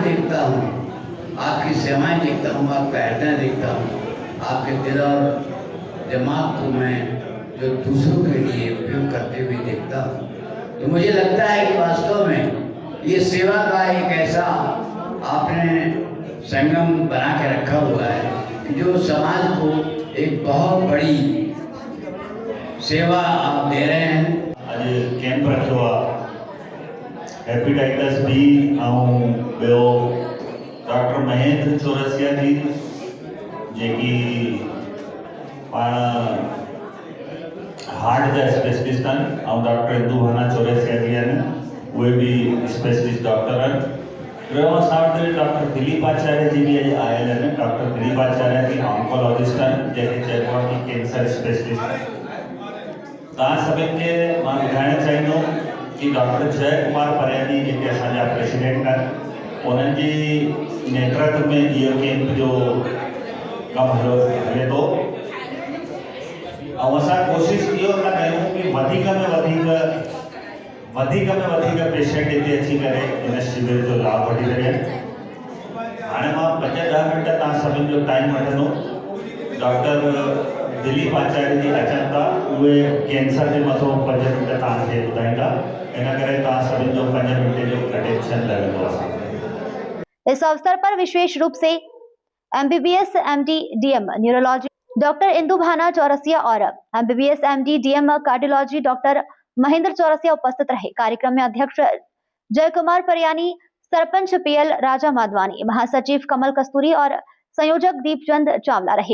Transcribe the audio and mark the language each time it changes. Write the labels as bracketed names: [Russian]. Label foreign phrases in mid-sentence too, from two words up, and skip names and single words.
[Hindi] देखता हूँ, आपकी सेवाएं देखता हूँ, आपका हृदय देखता हूँ, आपके दिल और दिमाग को मैं जो दूसरों के लिए उपयोग करते हुए देखता हूँ, तो मुझे लगता है कि वास्तव में ये सेवा का एक ऐसा आपने संगम बना के रखा हुआ है जो समाज को एक बहुत बड़ी सेवा आप दे रहे हैं। [Sindhi] आज कैंप रखियो आहे हेपेटाइटिस बी ऐं ॿियो डॉक्टर महेंद्र चौरसिया जी जेकी पाण हार्ट जा स्पेशलिस्ट आहिनि ऐं डॉक्टर इंदू भाना चौरसिया जी आहिनि, उहे बि स्पेशलिस्ट डॉक्टर आहिनि। ॿियो असां वटि डॉक्टर दिलीप आचार्य जी बि अॼु आयल आहिनि। डॉक्टर दिलीप आचार्य जी ऑन्कोलॉजिस्ट आहिनि, जंहिंखे चइबो आहे कि कैंसर स्पेशलिस्ट। तव्हां सभिनि खे मां ॿुधाइणु चाहींदुमि कि डॉक्टर जय कुमार परियानी जेके असांजा प्रेसिडेंट आहिनि, उन्हनि जी नेतृत्व में इहो कैंप जो कमु हले थो ऐं असां कोशिशि इहो था कयूं कि वधीक में वधीक पेशेंट हिते अची करे इन शिविर जो लाभ वठी सघनि। हाणे मां 5-10 मिंट तव्हां सभिनि जो टाइम वठंदुमि। डॉक्टर दिलीप आचार्य जी अचनि था, उहे कैंसर जे मथां 5 मिंट तव्हांखे ॿुधाईंदा, इन करे तव्हां सभिनि जो 5 मिंट जो अटेंशन लॻंदो असांखे। [Hindi] इस अवसर पर विशेष रूप से MBBS MD DM न्यूरोलॉजी डॉक्टर इंदु भाना चौरसिया और MBBS MD DM कार्डियोलॉजी डॉक्टर महेंद्र चौरसिया उपस्थित रहे। कार्यक्रम में अध्यक्ष जय कुमार परियानी, सरपंच PL राजा माधवानी, महासचिव कमल कस्तूरी और संयोजक दीपचंद चावला रहे।